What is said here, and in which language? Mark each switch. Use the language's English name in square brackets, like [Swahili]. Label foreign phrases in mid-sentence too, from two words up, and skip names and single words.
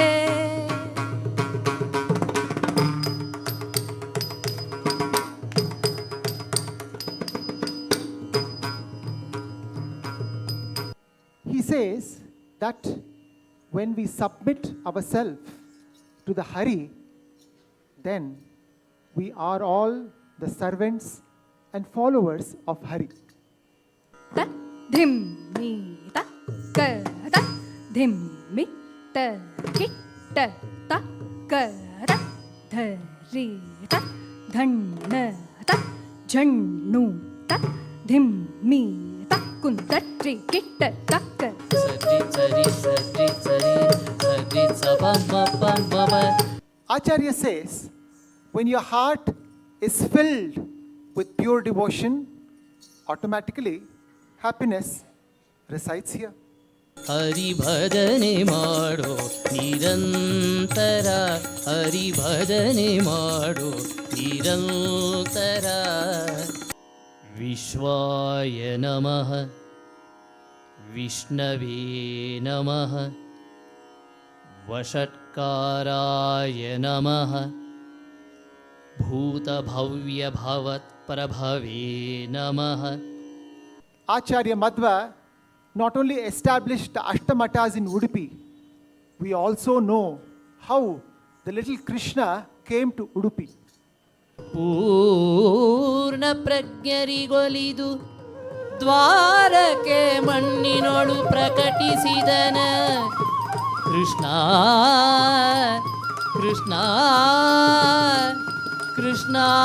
[English] He says that when we submit ourselves to the Hari, then we are all the servants and followers of Hari. ತ ಧಿಂ ಮೀ ತ ಕ ತ ಧಿಂ ಮಿ ತ ಕಿಟ್ಟ ತ ಕ ತ ಧ ರಿ ತ ಧಣ್ಣ ತ ಝಣ್ಣು ತ ಧಿಂ ಮೀ ತ ಕುಂತ ಟ್ರಿ ಕಿಟ್ಟ ತಕ್ಕ. ಸರಿ ಸರಿ ಸರಿ ಸರಿ ಸರಿ ಸಬ ಬ ಬ ಬ. Acharya says, when your heart is filled with pure devotion, automatically happiness resides here. [Kannada] ಹರಿ ಭಜನೆ ಮಾಡೋ ನಿರಂತರ, ಹರಿ ಭಜನೆ ಮಾಡೋ ನಿರಂತರ. [Sanskrit] ವಿಶ್ವಾಯ ನಮಃ ವಿಷ್ಣವೇ ನಮಃ ವಷಟ್ಕಾರಾಯ ನಮಃ ಭೂತಭವ್ಯ ಭವತ್ಪ್ರಭವೇ ನಮಃ. [English] Acharya Madhva not only established the Ashtamatas in Udupi, we also know how the little Krishna came to Udupi. [Kannada] ಪೂರ್ಣ ಪ್ರಜ್ಞರಿಗೊಲಿದು ದ್ವಾರಕೆ ಮಣ್ಣಿನೊಳು ಪ್ರಕಟಿಸಿದನ ಕೃಷ್ಣ ಕೃಷ್ಣ ಕೃಷ್ಣ.